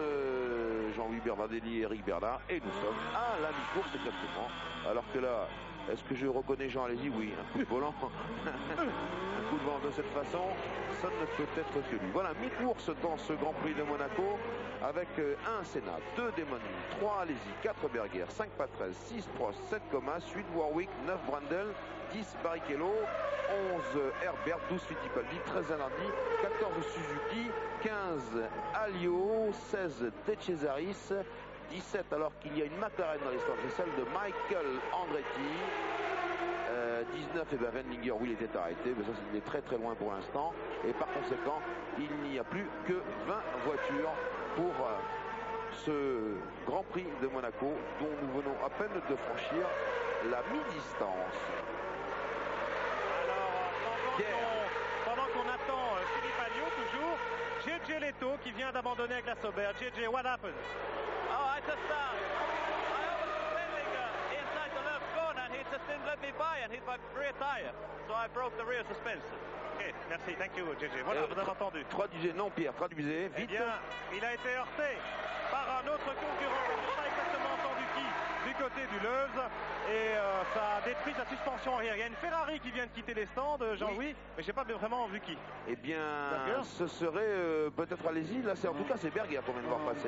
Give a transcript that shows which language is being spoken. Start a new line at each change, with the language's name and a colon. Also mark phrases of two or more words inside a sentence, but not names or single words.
French: Jean-Louis Bervadelli et Eric Bernard. Et nous sommes à la mi-course exactement. Alors que là, est-ce que je reconnais Jean Alesi? Oui, un coup de volant. Un coup de volant de cette façon, ça ne peut être que lui. Voilà, mi-course dans ce Grand Prix de Monaco avec 1 Senna, 2 Demoni, 3 Alesi, 4 Berger, 5 Patrese, 6 Prost, 7 Comas, 8 Warwick, 9 Brundle, 10 Barrichello, 11 Herbert, 12 Fittipaldi, 13 Zanardi, 14 Suzuki, 15 Alliot, 16 De Cesaris, 17 alors qu'il y a une McLaren dans les stands, c'est celle de Michael Andretti. 19 et ben Wendlinger, oui, il était arrêté, mais ça c'est très très loin pour l'instant, et par conséquent il n'y a plus que 20 voitures pour ce Grand Prix de Monaco dont nous venons à peine de franchir la mi-distance. Alors pendant qu'on attend Philippe Alliot toujours, JJ Leto qui vient d'abandonner avec la Sauber.
English: JJ, what happened? Oh, I just I was spinning inside the left corner and he just didn't let me by and hit my rear tire. So I broke the rear suspension. Ok, merci, thank you JJ.
French: Voilà, vous avez entendu. Traduisez, non Pierre, traduisez, vite. Eh bien, il a été heurté par un autre concurrent, je n'ai pas exactement entendu qui, du côté du Leuze, et ça a détruit sa suspension arrière. Il y a une Ferrari qui vient de quitter les stands, Jean-Louis, mais je n'ai pas vraiment vu qui. Eh bien, ce serait peut-être Alesi, là en tout cas c'est Berger qu'on vient de voir passer.